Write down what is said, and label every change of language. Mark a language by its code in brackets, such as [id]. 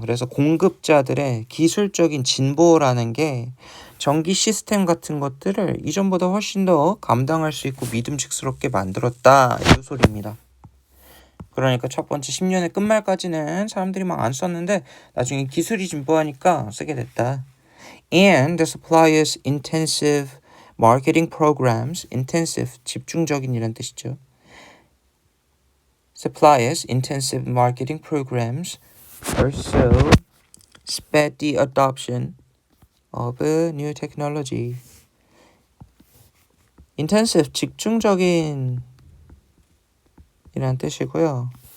[ko] 그래서 공급자들의 기술적인 진보라는 게 전기 시스템 같은 것들을 이전보다 훨씬 더 감당할 수 있고 믿음직스럽게 만들었다. 이 소리입니다. 그러니까 첫 번째 10년의 끝말까지는 사람들이 막 안 썼는데 나중에 기술이 진보하니까 쓰게 됐다. [en] And the suppliers intensive marketing programs, intensive [ko] 집중적인 이란 뜻이죠. [en] Suppliers intensive marketing programs also sped the adoption of new technology. [ko] intensive 집중적인 이란 뜻이고요.